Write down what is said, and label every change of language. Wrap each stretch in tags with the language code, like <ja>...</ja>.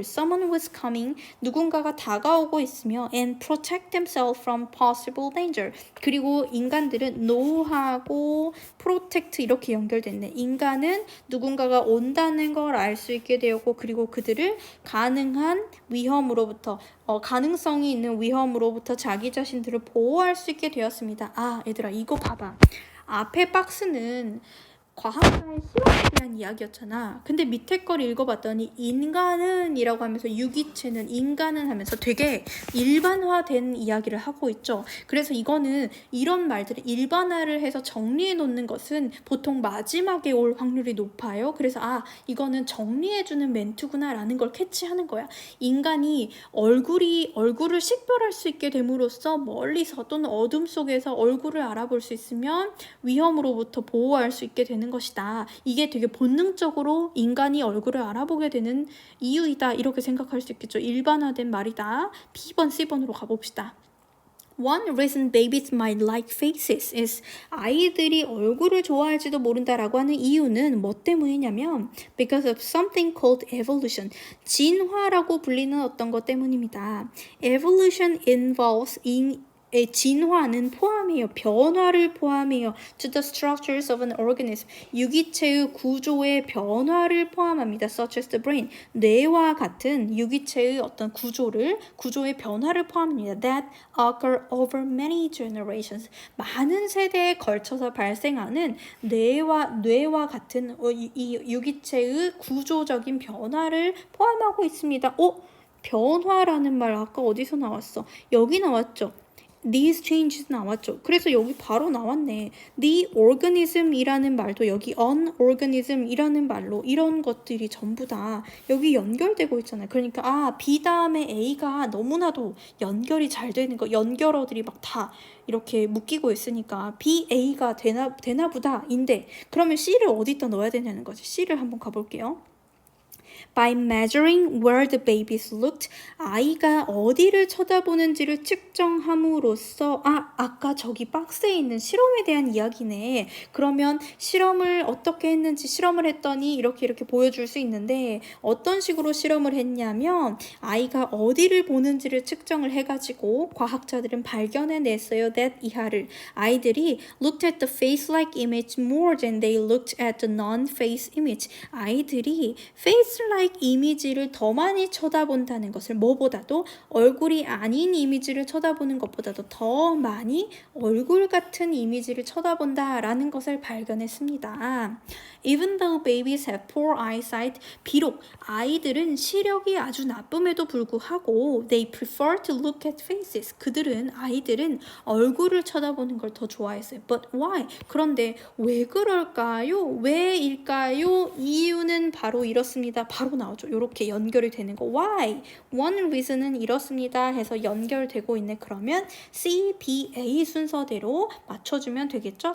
<en>Someone was coming,</en> <ko>누군가가 다가오고 있으며</ko> <en>and protect themselves from possible danger.</en> <ko>그리고 인간들은 know하고 protect 이렇게 연결됐네. 인간은 누군가가 온다는 걸 알 수 있게 되었고 그리고 그들을 가능한 위험으로부터 가능성이 있는 위험으로부터 자기 자신들을 보호할 수 있게 되었습니다. 아, 얘들아 이거 봐봐. 앞에 박스는 과학자의 실험에 대한 이야기였잖아. 근데 밑에 걸 읽어봤더니 인간은 이라고 하면서 유기체는 인간은 하면서 되게 일반화된 이야기를 하고 있죠. 그래서 이거는 이런 말들을 일반화를 해서 정리해 놓는 것은 보통 마지막에 올 확률이 높아요. 그래서 이거는 정리해주는 멘트구나 라는 걸 캐치하는 거야. 인간이 얼굴을 식별할 수 있게 됨으로써 멀리서 또는 어둠 속에서 얼굴을 알아볼 수 있으면 위험으로부터 보호할 수 있게 되는 것이다. 이게 되게 본능적으로 인간이 얼굴을 알아보게 되는 이유이다. 이렇게 생각할 수 있겠죠. 일반화된 말이다. B번, C번으로 가봅시다.</ko> <en>One reason babies might like faces is</en> <ko>아이들이 얼굴을 좋아할지도 모른다라고 하는 이유는 뭐 때문이냐면</ko> <en>because of something called evolution.</en> <ko>진화라고 불리는 어떤 것 때문입니다.</ko> <en>Evolution involves</en> <ko>진화는 포함해요. 변화를 포함해요.</ko> <en>To the structures of an organism.</en> <ko>유기체의 구조의 변화를 포함합니다.</ko> <en>Such as the brain.</en> <ko>뇌와 같은 유기체의 어떤 구조의 변화를 포함합니다.</ko> <en>That occur over many generations.</en> <ko>많은 세대에 걸쳐서 발생하는 뇌와 같은 이 유기체의 구조적인 변화를 포함하고 있습니다. 변화라는 말 아까 어디서 나왔어? 여기 나왔죠.</ko> <en>These changes</en> <ko>나왔죠. 그래서 여기 바로 나왔네. The organism이라는 말도 여기 an organism이라는 말로 이런 것들이 전부 다 여기 연결되고 있잖아요. 그러니까 B 다음에 A가 너무나도 연결이 잘 되는 거. 연결어들이 막 다 이렇게 묶이고 있으니까 B, A가 되나 보다 인데 그러면 C를 어디다 넣어야 되냐는 거지. C를 한번 가볼게요.</ko> <en>By measuring where the babies looked,</en> <ko>아이가 어디를 쳐다보는지를 측정함으로써 아까 저기 박스에 있는 실험에 대한 이야기네. 그러면 실험을 어떻게 했는지 실험을 했더니 이렇게 보여줄 수 있는데 어떤 식으로 실험을 했냐면 아이가 어디를 보는지를 측정을 해가지고 과학자들은 발견해냈어요.</ko> <en>that</en> <ko>이하를 아이들이</ko> <en>looked at the face-like image more than they looked at the non-face image.</en> <ko>아이들이 face-like 이미지를 더 많이 쳐다본다는 것을 뭐보다도 얼굴이 아닌 이미지를 쳐다보는 것보다도 더 많이 얼굴 같은 이미지를 쳐다본다라는 것을 발견했습니다.</ko> <en>Even though babies have poor eyesight,</en> <ko>비록 아이들은 시력이 아주 나쁨에도 불구하고</ko> <en>they prefer to look at faces.</en> <ko>아이들은 얼굴을 쳐다보는 걸 더 좋아했어요.</ko> <en>But why?</en> <ko>그런데 왜 그럴까요? 왜일까요? 이유는 바로 이렇습니다. 바로 나오죠. 이렇게 연결이 되는 거. Why? One reason은 이렇습니다. 해서 연결되고 있네. 그러면 C, B, A 순서대로 맞춰주면 되겠죠?</ko>